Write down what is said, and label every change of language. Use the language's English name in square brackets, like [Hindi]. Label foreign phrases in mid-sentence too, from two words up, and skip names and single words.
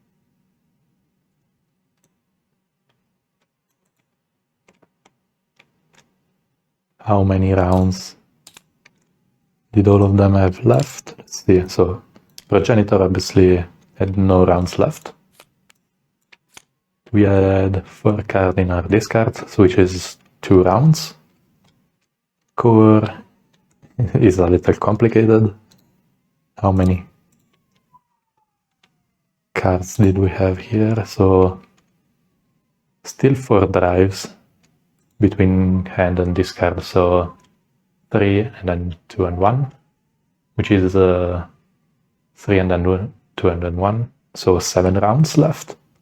[English] How many rounds did all of them have left? Let's see. So Progenitor obviously had no rounds left. We had 4 cards in our discard, which is 2 rounds. C.O.R.E is a little complicated. How many cards did we have here? So still 4 drives between hand and discard, so 3 and then 2 and 1, which is 3 and then 2 and then 1, so 7 rounds left.